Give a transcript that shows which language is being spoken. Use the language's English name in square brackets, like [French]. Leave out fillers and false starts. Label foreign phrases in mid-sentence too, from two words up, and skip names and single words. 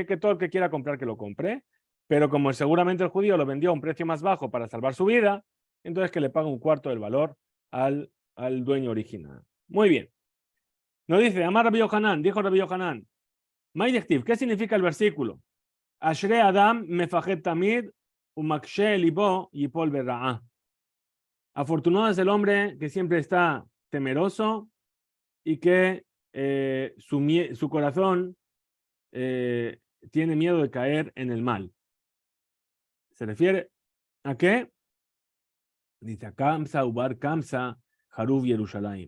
[Spanish] Que todo el que quiera comprar, que lo compre. Pero como seguramente el judío lo vendió a un precio más bajo para salvar su vida, entonces que le pague un cuarto del valor al al dueño original. Muy bien. Nos dice, Amar Rabbi Yohanan, dijo Rabbi Yohanan, [Aramaic] מאי דכתיב, [Spanish] ¿qué significa el versículo? [Hebrew] אשרי אדם מפחד תמיד ומקשה לבו יפול ברעה. [Spanish] Afortunado es el hombre que siempre está temeroso y que su corazón tiene miedo de caer en el mal. ¿Se refiere a qué? [Aramaic] Dice, קמצא ובר קמצא חרוב ירושלים.